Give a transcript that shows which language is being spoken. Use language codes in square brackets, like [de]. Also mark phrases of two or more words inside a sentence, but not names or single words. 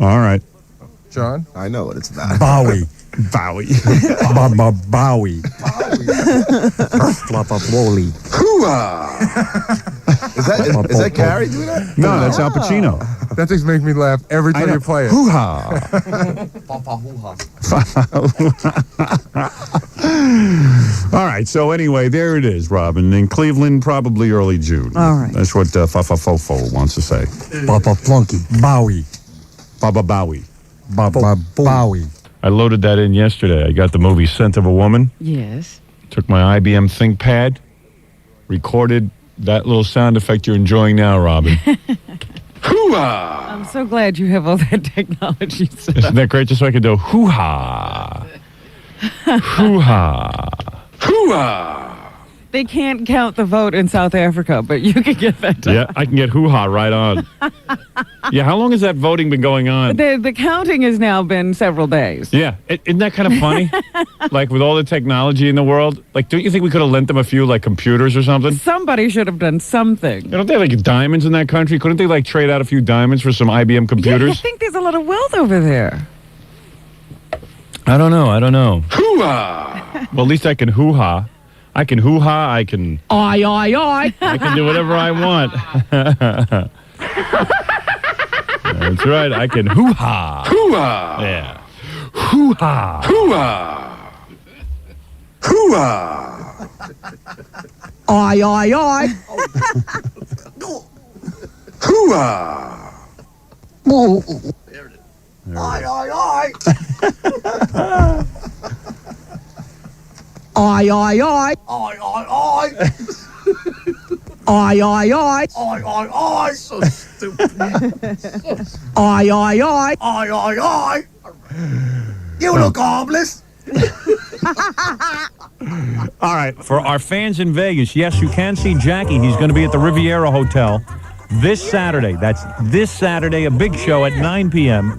[en] All right. John? I know what it's about. Bowie. Bowie. Bowie. Floppa-flowly. Is that Gary doing that? No, that's Al Pacino. That just makes me laugh every time you play it. Hoo-ha. All right, so anyway, there it is, Robin. In Cleveland, probably early June. All right. That's what Fa-Fa-Fo-Fo wants to say. Papa Flunky. Bowie. Baba Bowie. Bowie. I loaded that in yesterday. I got the movie Scent of a Woman. Yes. Took my IBM ThinkPad, recorded that little sound effect you're enjoying now, Robin. Hoo-ha! I'm so glad you have all that technology set up. Isn't that great? Just so I could do hoo-ha. Hoo-ha. Hoo-ha. They can't count the vote in South Africa, but you can get that done. Yeah, I can get hoo-ha right on. Yeah, how long has that voting been going on? The counting has now been several days. Yeah, isn't that kind of funny? Like, with all the technology in the world, like, don't you think we could have lent them a few, like, computers or something? Somebody should have done something. Don't they have, like, diamonds in that country? Couldn't they, like, trade out a few diamonds for some IBM Yeah, computers? I think there's a lot of wealth over there. I don't know. Hoo-ha! Well, at least I can hoo-ha. I can hoo-ha, I can... Oi. I can do whatever I want. That's right, I can hoo-ha. Hoo-ha! Yeah. Hoo-ha. Hoo-ah! Hoo-ah! Oi, oi, oi. Hoo-ah! Oi, oi, oi. Oi, oi, oi. So stupid. Oi, oi, oi. You look harmless. All right, for our fans in Vegas, yes, you can see Jackie. He's going to be at the Riviera Hotel this Saturday. That's this Saturday, a big show at 9 p.m.